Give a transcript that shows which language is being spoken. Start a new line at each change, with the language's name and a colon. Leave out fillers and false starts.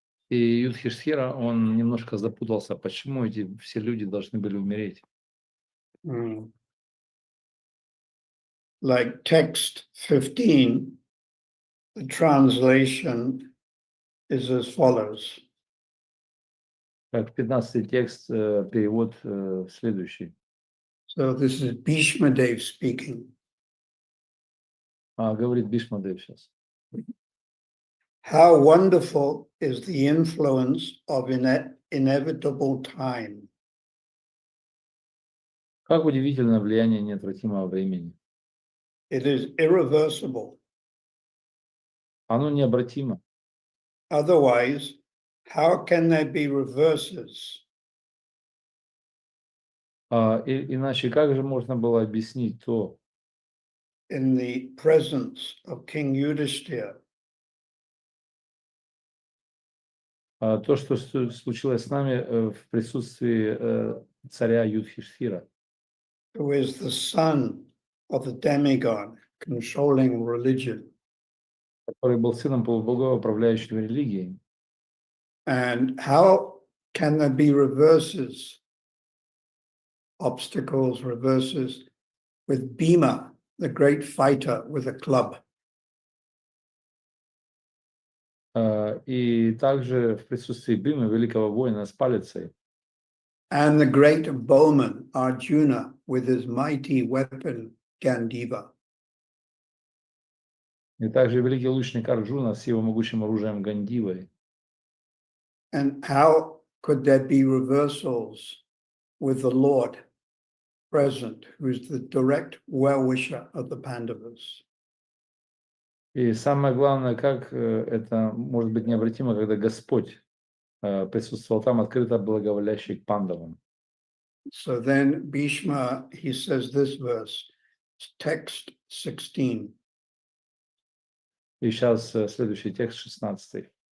Russian: И Юдхиштхира, он немножко запутался, почему эти все люди должны были умереть.
English: Like text 15, the translation is as follows.
Russian: Как 15-й текст, перевод следующий.
English: So this is Bhishma Dev speaking.
Russian: Говорит Бхишмадев сейчас.
English: How wonderful is the influence of inevitable time.
Russian: Как удивительно влияние неотвратимого времени.
English: It is irreversible.
Russian: Оно необратимо.
English: Otherwise, how can there be reverses?
Russian: Иначе как же можно было объяснить то,
English: In the presence of King Yudhishthira,
Russian: то, что случилось с нами в присутствии царя Юдхиштхира,
English: who is the son of the demigod controlling religion.
Russian: который был сыном полубога, управляющего религией.
English: And how can there be reverses obstacles, reverses, with Bhima, the great fighter, with a club.
Russian: И также в присутствии Бимы, великого воина с палицей,
English: And the great bowman Arjuna with his mighty weapon Gandiva.
Russian: и также великий лучник Арджуна с его могучим оружием Гандивой.
English: And how could there be reversals with the Lord present, who is the direct well-wisher of the Pandavas?
Russian: И самое главное, как это может быть необратимо, когда Господь присутствовал там, открыто благоволящий к пандавам.
English: So then Bhishma, he says this verse, text 16.
Russian: И сейчас следующий текст, 16.